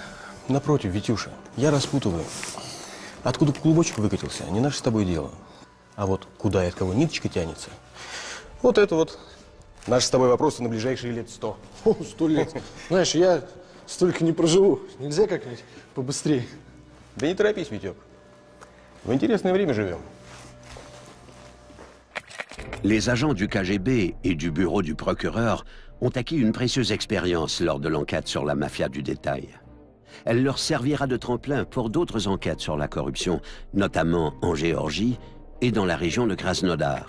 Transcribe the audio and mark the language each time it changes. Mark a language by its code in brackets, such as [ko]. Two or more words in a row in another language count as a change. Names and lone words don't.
[ru] Напротив, Витюша, я распутываю. Откуда клубочек выкатился, не наше с тобой дело. А вот куда и от кого ниточка тянется, вот это вот наши с тобой вопросы на ближайшие лет 100. 100 лет. Знаешь, я столько не проживу. Нельзя как-нибудь побыстрее? Да не торопись, Витек. В интересное время живем. [fr] Les agents du KGB et du bureau du procureur ont acquis une précieuse expérience lors de l'enquête sur la mafia du détail. Elle leur servira de tremplin pour d'autres enquêtes sur la corruption, notamment en Géorgie et dans la région de Krasnodar.